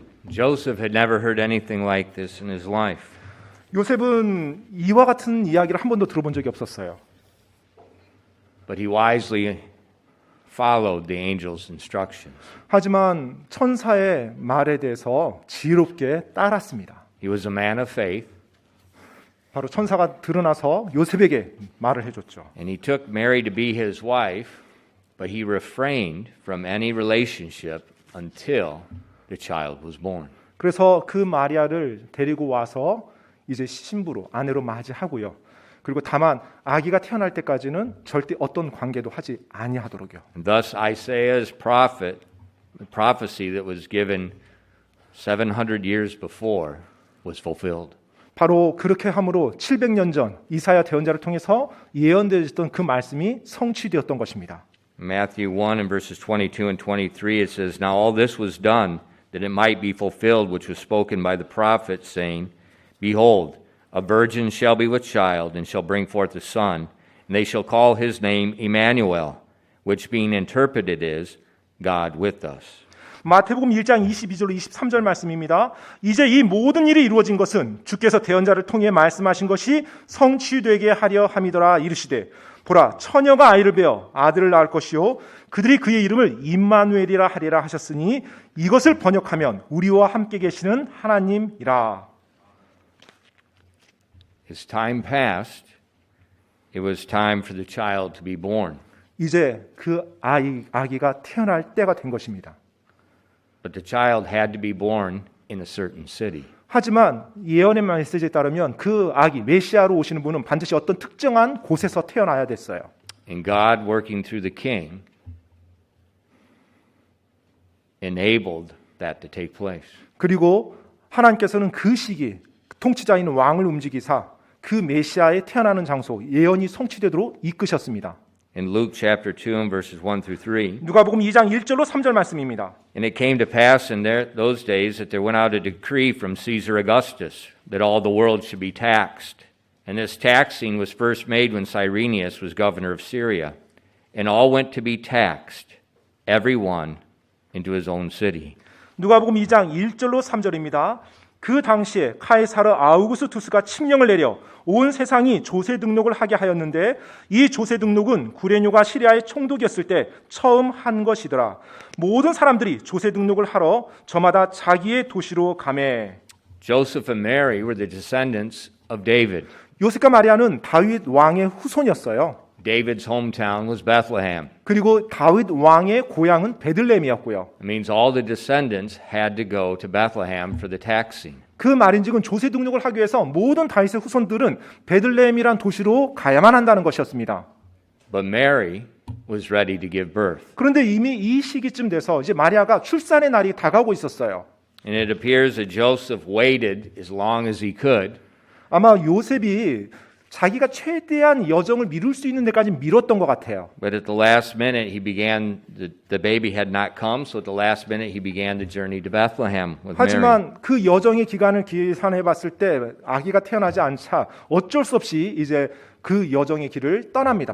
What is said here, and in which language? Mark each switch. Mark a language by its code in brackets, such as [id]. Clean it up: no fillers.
[en] Joseph had never heard anything like this in his life. [ko] 요셉은 이와 같은 이야기를 한 번도 들어본 적이 없었어요. [en] But he wisely followed the angel's instructions. [ko] 하지만 천사의 말에 대해서 지혜롭게 따랐습니다. [en] He was a man of faith, [ko] 바로 천사가 드러나서 요셉에게 말을 해줬죠. [en] and he took Mary to be his wife, but he refrained from any relationship until the child was born. [ko] 그래서 그 마리아를 데리고 와서 이제 신부로 아내로 맞이하고요. 그리고 다만 아기가 태어날 때까지는 절대 어떤 관계도 하지 아니하도록요. [en] And thus Isaiah's prophet, the prophecy that was given 700 years before, was fulfilled. [ko] 바로 그렇게 함으로 700년 전 이사야 대언자를 통해서 예언되었던 그 말씀이 성취되었던 것입니다. [en] Matthew 1 and verses 22 and 23, it says, Now all this was done, that it might be fulfilled, which was spoken by the prophet, saying, Behold, a virgin shall be with child, and shall bring forth a son, and they shall call his name Emmanuel, which being interpreted is, God with us. [ko] 마태복음 1장 22절로 23절 말씀입니다. 이제 이 모든 일이 이루어진 것은 주께서 대언자를 통해 말씀하신 것이 성취되게 하려 함이더라. 이르시되 보라 처녀가 아이를 베어 아들을 낳을 것이요 그들이 그의 이름을 임마누엘이라 하리라 하셨으니 이것을 번역하면 우리와 함께 계시는 하나님이라. [en] As time passed, it was time for the child to be born. [ko] 이제 그 아기가 태어날 때가 된 것입니다. [en] But the child had to be born in a certain city. [ko] 하지만 예언의 메시지에 따르면 그 아기 메시아로 오시는 분은 반드시 어떤 특정한 곳에서 태어나야 됐어요. [en] And God, working through the king, enabled that to take place. [ko] 그리고 하나님께서는 그 시기 통치자인 왕을 움직이사 그 메시아의 태어나는 장소 예언이 성취되도록 이끄셨습니다. [en] In Luke chapter 2 and verses 1 through 3, [ko] 누가복음 2장 1절로 3절 말씀입니다. [en] And it came to pass in those days that there went out a decree from Caesar Augustus that all the world should be taxed. And this taxing was first made when Cyrenius was governor of Syria. And all went to be taxed, every one into his own city. [ko] 누가복음 2장 1절로 3절입니다. 그 당시에 카이사르 아우구스투스가 칙령을 내려 온 세상이 조세 등록을 하게 하였는데 이 조세 등록은 구레뇨가 시리아의 총독이었을 때 처음 한 것이더라. 모든 사람들이 조세 등록을 하러 저마다 자기의 도시로 가매. [en] Joseph and Mary were the descendants of David. [ko] 요셉과 마리아는 다윗 왕의 후손이었어요. [en] David's hometown was Bethlehem. [ko] 그리고 다윗 왕의 고향은 베들레헴이었고요. [en] It means all the descendants had to go to Bethlehem for the taxing. [ko] 그 말인즉은 조세 등록을 하기 위해서 모든 다윗의 후손들은 베들레헴이란 도시로 가야만 한다는 것이었습니다. [en] But Mary was ready to give birth. [ko] 그런데 이미 이 시기쯤 돼서 이제 마리아가 출산의 날이 다가오고 있었어요. [en] And it appears that Joseph waited as long as he could. [ko] 아마 요셉이 자기가 최대한 여정을 미룰 수 있는 데까지 미뤘던 것 같아요. [en] But at the last minute, the baby had not come, so at the last minute, he began the journey to Bethlehem with Mary. [ko] 하지만 그 여정의 기간을 계산해 봤을 때 아기가 태어나지 않자 어쩔 수 없이 이제 그 여정의 길을 떠납니다.